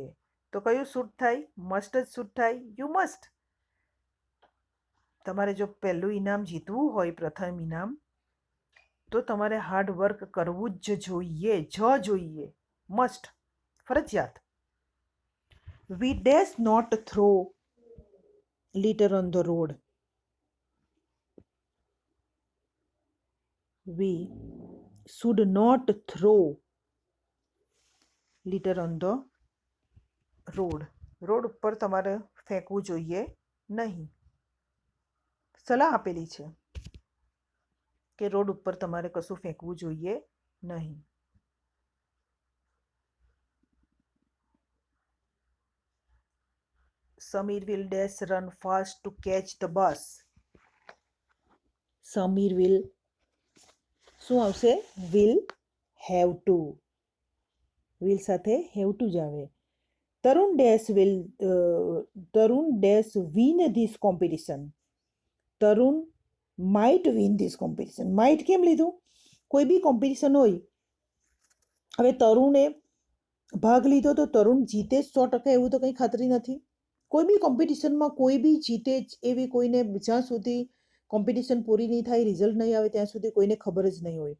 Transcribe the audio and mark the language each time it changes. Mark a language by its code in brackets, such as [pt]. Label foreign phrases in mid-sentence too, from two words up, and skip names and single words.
[gu] તો કયું સૂટ થાય? મસ્ટ જ સૂટ થાય. [en] you must. [gu] તમારે જો પહેલું ઇનામ જીતવું હોય, પ્રથમ ઇનામ, તો તમારે [en] hard work [gu] કરવું જ જોઈએ. [en] મસ્ટ, ફરજિયાત. we dash not throw litter on the road. We should not throw litter on the road. [gu] રોડ ઉપર તમારે ફેંકવું જોઈએ નહીં. સલાહ આપેલી છે કે રોડ ઉપર તમારે કશું ફેંકવું જોઈએ નહીં. [en] સમીર will dash run fast to catch the bus. સમીર will, [gu] શું આવશે? [en] will have to. will સાથે have to [gu] જ આવે. [en] તરુણ dash win this competition. તરુણ might win this competition. might [gu] કેમ લીધું? કોઈ બી કોમ્પિટિશન હોય, હવે તરુણે ભાગ લીધો તો તરુણ જીતે જ 100%, એવું તો કંઈ ખાતરી નથી. કોઈ બી કોમ્પિટિશનમાં કોઈ બી જીતે જ એવી કોઈને જ્યાં સુધી કોમ્પિટિશન પૂરી નહીં થાય, રિઝલ્ટ નહીં આવે ત્યાં સુધી કોઈને ખબર જ નહીં હોય.